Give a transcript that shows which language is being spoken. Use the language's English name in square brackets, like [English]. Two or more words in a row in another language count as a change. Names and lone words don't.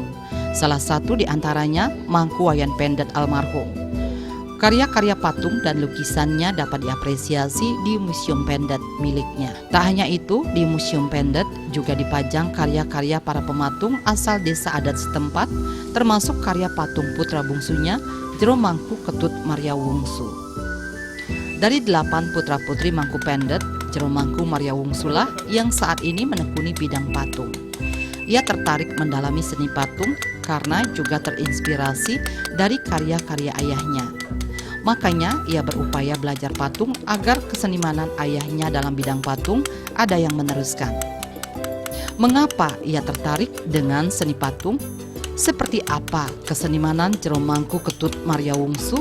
[Indonesian] Salah satu di antaranya Mangku Wayan Pendet almarhum. Karya-karya patung dan lukisannya dapat diapresiasi di Museum Pendet miliknya. Tak hanya itu, di Museum Pendet juga dipajang karya-karya para pematung asal desa adat setempat, termasuk karya patung putra bungsunya, Jero Mangku Ketut Maria Wungsu. Dari 8 putra-putri Mangku Pendet, Jero Mangku Maria Wungsulah yang saat ini menekuni bidang patung. Ia tertarik mendalami seni patung karena juga terinspirasi dari karya-karya ayahnya. Makanya ia berupaya belajar patung agar kesenimanan ayahnya dalam bidang patung ada yang meneruskan. Mengapa ia tertarik dengan seni patung? Seperti apa kesenimanan Jero Mangku Ketut Maria Wungsu?